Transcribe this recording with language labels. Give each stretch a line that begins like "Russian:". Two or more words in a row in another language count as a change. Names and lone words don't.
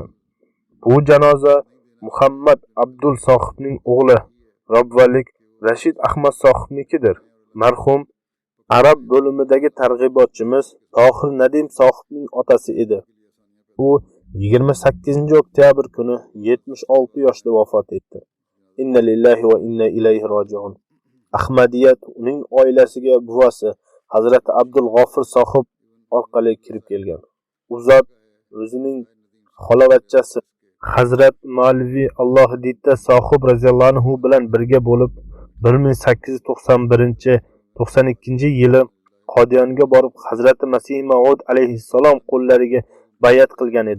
Uzbek: Bu janoza Muhammad Abdul Sohibning o'g'li Robbalik Rashid Ahmad Sohibnikidir. Marhum arab bo'limidagi targ'ibotchimiz Tohir Nadim Sohibning otasi edi. U 28-oktyabr kuni 76 yoshda vafot etdi.
Arabic: إنا لله وإنا إليه راجعون.
Uzbek: Ahmadiyat uning oilasiga buvasi Hazrati Abdul G'ofir Sohib orqali kirib kelgan. U zot o'zining xolavachchasi Hazrat Malvi Alloh Ditta Sohib
Arabic: رضي الله عنه
Uzbek: bilan birga bo'lib 1891-92 yili Qodiyonga borib Hazrati Masih Maud alayhissalom qo'llariga bayat qilgan edi.